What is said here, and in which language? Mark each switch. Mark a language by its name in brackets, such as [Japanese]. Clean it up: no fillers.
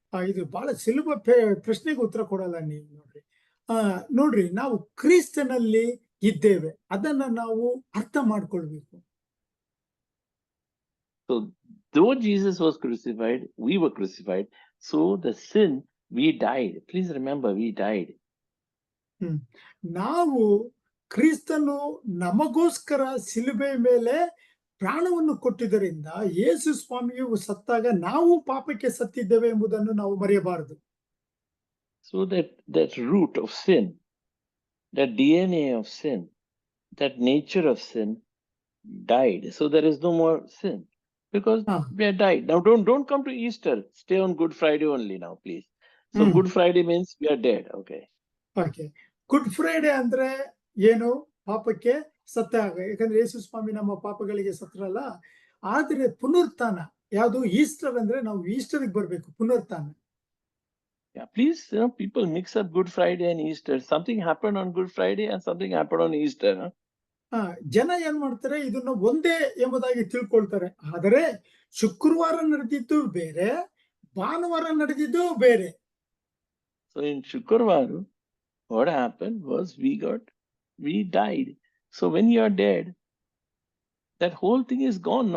[Kannada] ಇದು ಬಹಳ ಸುಲಭ ಪ್ರಶ್ನೆಗೆ ಉತ್ತರ ಕೊಡಲ್ಲ ನೀವು. ನೋಡ್ರಿ, ನಾವು ಕ್ರಿಸ್ತನಲ್ಲಿ ಇದ್ದೇವೆ, ಅದನ್ನ ನಾವು ಅರ್ಥ ಮಾಡ್ಕೊಳ್ಬೇಕು. [English] So though Jesus was crucified, we were crucified. So the sin, we died. Please remember, we died. [Kannada] ನಾವು ಕ್ರಿಸ್ತನು ನಮಗೋಸ್ಕರ ಶಿಲುಬೆ ಮೇಲೆ ಪ್ರಾಣವನ್ನು ಕೊಟ್ಟಿದ್ದರಿಂದ ಯೇಸು ಸ್ವಾಮಿಯು ಸತ್ತಾಗ ನಾವು ಪಾಪಕ್ಕೆ ಸತ್ತಿದ್ದೇವೆ ಎಂಬುದನ್ನು ನಾವು ಮರೆಯಬಾರದು. [English] So that root of sin, that DNA of sin, that nature of sin died. So there is no more sin because we are died. Now don't come to Easter. Stay on Good Friday only now, please. So Good Friday means we are dead. Okay. [Kannada] Okay, good Friday ಅಂದ್ರೆ ಏನು? ಪಾಪಕ್ಕೆ ಸತ್ತಾಗ. ಯಾಕಂದ್ರೆ ಯೇಸು ಸ್ವಾಮಿ ನಮ್ಮ ಪಾಪಗಳಿಗೆ ಸತ್ರಲ್ಲ. ಆದ್ರೆ ಪುನರುತ್ಥಾನ ಯಾವುದು? Easter ಅಂದ್ರೆ ನಾವು ಈಸ್ಟರ್ಗೆ ಬರ್ಬೇಕು, ಪುನರುತ್ಥಾನ. [English] Yeah, please, people mix up Good Friday and Easter. Something happened on Good Friday and something happened on Easter. [Kannada] ಜನ ಏನ್ ಮಾಡ್ತಾರೆ, ಇದನ್ನ ಒಂದೇ ಎಂಬುದಾಗಿ ತಿಳ್ಕೊಳ್ತಾರೆ. ಆದರೆ ಶುಕ್ರವಾರ ನಡೆದಿದ್ದು ಬೇರೆ, ಭಾನುವಾರ ನಡೆದಿದ್ದು ಬೇರೆ. [English] So in Shukrvar, what happened was we died. So when you are dead, that whole thing is gone.